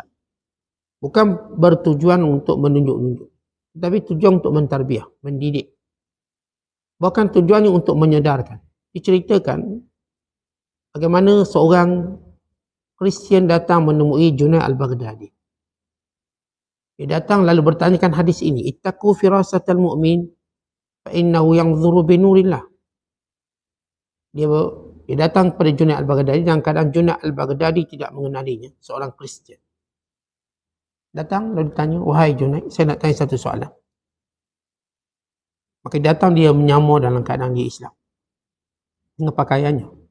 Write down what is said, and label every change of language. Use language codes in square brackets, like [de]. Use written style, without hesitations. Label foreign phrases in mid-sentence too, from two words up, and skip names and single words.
[ms] Bukan bertujuan untuk menunjuk-nunjuk, tetapi tujuan untuk mentarbiah, mendidik. Bukan tujuannya untuk menyedarkan. Diceritakan bagaimana seorang Kristian datang menemui Junaid al-Baghdadi. Dia datang lalu bertanyakan hadis ini, [ar] اتقوا فراسة المؤمن فإنه ينظر بنور الله. [ms] Dia datang kepada Junaid al-Baghdadi dan kadang Junaid al-Baghdadi tidak mengenalinya, seorang Kristian. Datang lalu ditanya, wahai Junaid, saya nak tanya satu soalan. Maka datang dia menyamar dalam keadaan dia Islam dengan pakaiannya.